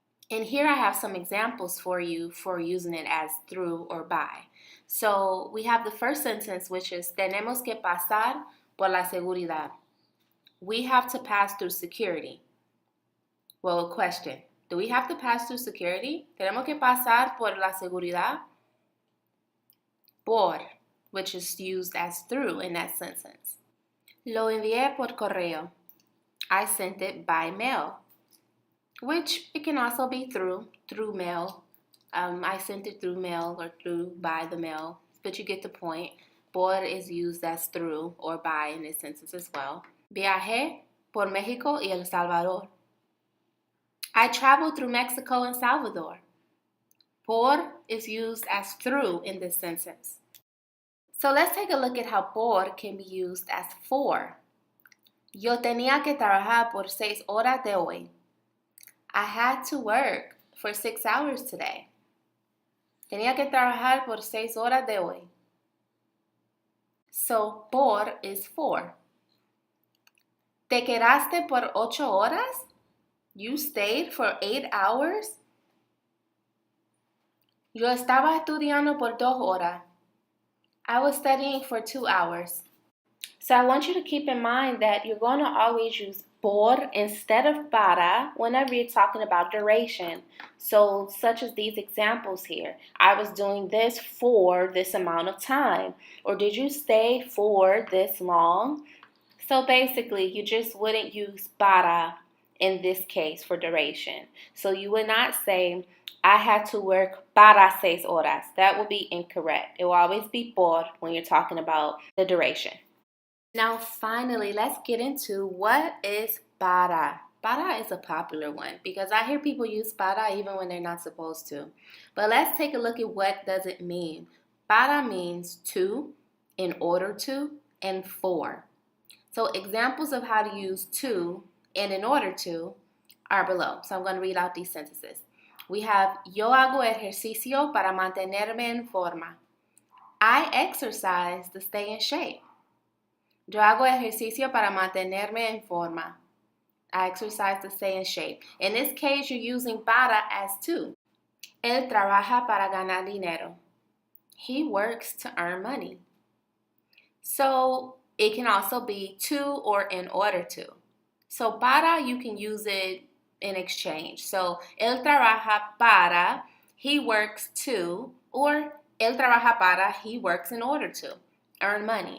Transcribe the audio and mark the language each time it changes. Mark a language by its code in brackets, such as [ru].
[en] And here I have some examples for you for using it as through or by. So we have the first sentence, which is [es] tenemos que pasar por la seguridad. [en] We have to pass through security. Well, question. Do we have to pass through security? [es] Tenemos que pasar por la seguridad. [en] Por, which is used as through in that sentence. [es] Lo envié por correo. [en] I sent it by mail. Which it can also be through mail. I sent it through mail or by the mail. But you get the point. Por is used as through or by in this sentence as well. [es] Viajé por México y El Salvador. [en] I traveled through Mexico and Salvador. Por is used as through in this sentence. So let's take a look at how por can be used as for. [es] Yo tenía que trabajar por 6 horas de hoy. [en] I had to work for 6 hours today. [es] Tenía que trabajar por 6 horas de hoy. [en] So por is for. [es] ¿Te quedaste por 8 horas? [en] You stayed for 8 hours? [es] Yo estaba estudiando por 2 horas. [en] I was studying for 2 hours. So I want you to keep in mind that you're going to always use por instead of para whenever you're talking about duration. So such as these examples here. I was doing this for this amount of time. Or did you stay for this long? So basically, you just wouldn't use para in this case for duration. So you would not say, I had to work para 6 horas. That would be incorrect. It will always be por when you're talking about the duration. Now finally, let's get into what is para. Para is a popular one because I hear people use para even when they're not supposed to. But let's take a look at what does it mean. Para means to, in order to, and for. So examples of how to use to and in order to are below. So I'm going to read out these sentences. We have, [es] yo hago ejercicio para mantenerme en forma. [en] I exercise to stay in shape. [es] Yo hago ejercicio para mantenerme en forma. [en] I exercise to stay in shape. In this case, you're using para as to. [es] Él trabaja para ganar dinero. [en] He works to earn money. So it can also be to or in order to. So para, you can use it in exchange. So él trabaja para, he works to, or él trabaja para, he works in order to earn money.